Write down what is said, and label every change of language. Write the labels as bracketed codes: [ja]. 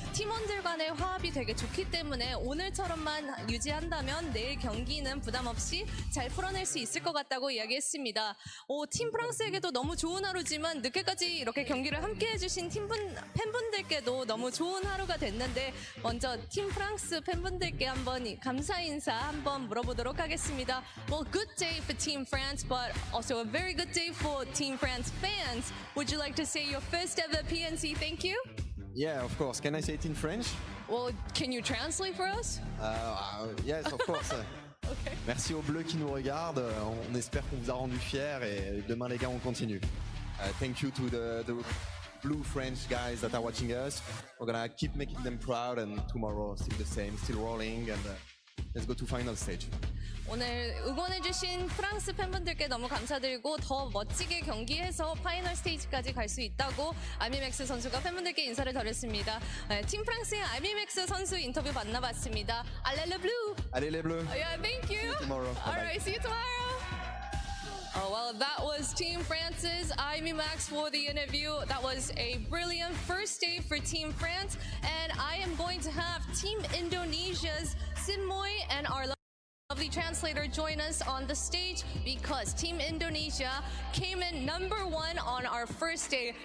[ko] 팀원들 간의 화합이 되게 좋기 때문에 오늘처럼만 유지한다면 내일 경기는 부담 없이 잘 풀어낼 수 있을 것 같다고 이야기했습니다. 팀 프랑스에게도 너무 좋은 하루지만 늦게까지 이렇게 경기를 함께 해주신 팬분들께도 너무 좋은 하루가 됐는데 먼저 팀 프랑스 팬분들께 한번 감사 인사 한번 물어보도록 하겠습니다. [en] Well, good day for Team France, but also a very good day for Team France fans. Would you like to say your first ever PNC thank you? Yeah, of course. Can I say it in French? Well, can you translate for us? Yes, of course. Okay. [fr] Merci aux Bleus qui nous regardent. On espère qu'on vous a rendu fiers et demain les gars on continue. [en] Thank you to the blue French guys that are watching us. We're gonna keep making them proud and tomorrow still the same, still rolling and let's go to final stage. [ko] 오늘 응원해주신 프랑스 팬분들께 너무 감사드리고 더 멋지게 경기해서 파이널 스테이지까지 갈 수 있다고 알미맥스 선수가 팬분들께 인사를 드렸습니다. 팀 프랑스의 알미맥스 선수 인터뷰 만나봤습니다. [fr] Allez les bleus! Allez les bleus! [en] Yeah, thank you! See you tomorrow. All Bye-bye. right, see you tomorrow! Oh, well, that was Team France's Max for the interview. That was a brilliant first day for Team France. And I am going to have Team Indonesia's Sinmoy and our lovely translator join us on the stage because Team Indonesia came in number 1 on our first day.